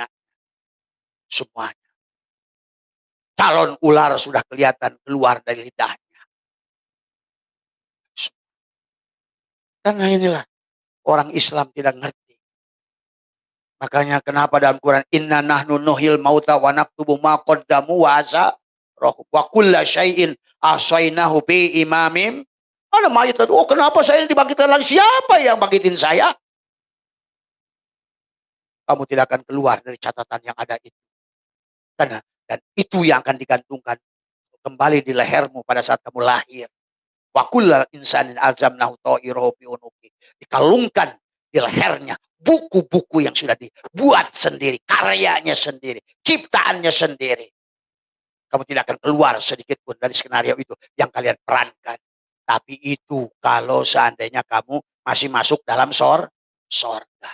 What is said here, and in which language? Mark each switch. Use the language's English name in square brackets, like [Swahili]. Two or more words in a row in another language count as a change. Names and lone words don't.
[Indonesian] Semuanya. Calon ular sudah kelihatan keluar dari lidahnya. Karena inilah orang Islam tidak ngerti. Makanya kenapa dalam Quran [Arabic] إنا نحن نحيي الموتى ونكتب ما قدموا وآثارهم وكل شيء أحصيناه بإمام. [Indonesian] Ada mayat itu, oh kenapa saya dibangkitkan lagi? Siapa yang bangkitin saya? Kamu tidak akan keluar dari catatan yang ada itu. Karena dan itu yang akan digantungkan kembali di lehermu pada saat kamu lahir. [Arabic] وكل إنسان ألزمناه طائره في عنقه. [Indonesian] Dikalungkan di lehernya buku-buku yang sudah dibuat sendiri, karyanya sendiri, ciptaannya sendiri. Kamu tidak akan keluar sedikit pun dari skenario itu yang kalian perankan. Tapi itu kalau seandainya kamu masih masuk dalam sorga.